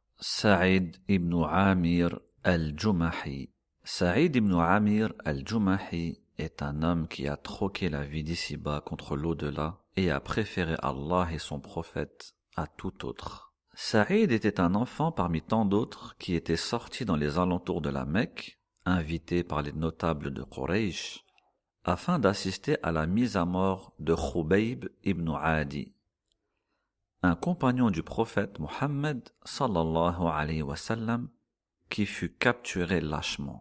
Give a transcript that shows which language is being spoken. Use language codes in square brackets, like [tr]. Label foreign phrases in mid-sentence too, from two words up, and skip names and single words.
[fr] Saïd ibn Amir al-Jumahi. Saïd ibn Amir al-Jumahi est un homme qui a troqué la vie d'ici-bas contre l'au-delà et a préféré Allah et son prophète à tout autre. Saïd était un enfant parmi tant d'autres qui étaient sortis dans les alentours de la Mecque, invités par les notables de Quraysh, afin d'assister à la mise à mort de Khubayb ibn Adi, un compagnon du prophète Mohammed [ar] صلى الله عليه وسلم [fr] qui fut capturé lâchement.